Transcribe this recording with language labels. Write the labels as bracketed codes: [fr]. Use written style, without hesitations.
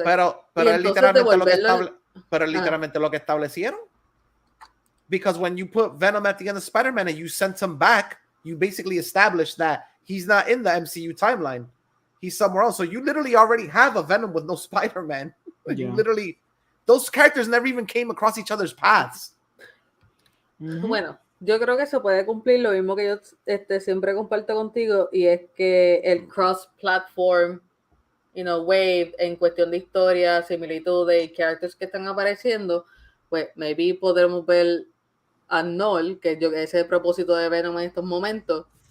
[es] Pero es literalmente lo que establecieron. [en] Because when you put Venom at the end of Spider-Man and you sent him back, you basically established that he's not in the MCU timeline. He's somewhere else. So you literally already have a Venom with no Spider-Man. You literally, those characters never even came across each other's paths. [es] Bueno, yo creo que se puede cumplir lo mismo que yo siempre comparto contigo, y es que el cross-platform, wave en cuestión de historia, similitudes y characters que están apareciendo, pues maybe podremos ver a Null, que ese es el propósito de Venom en estos momentos.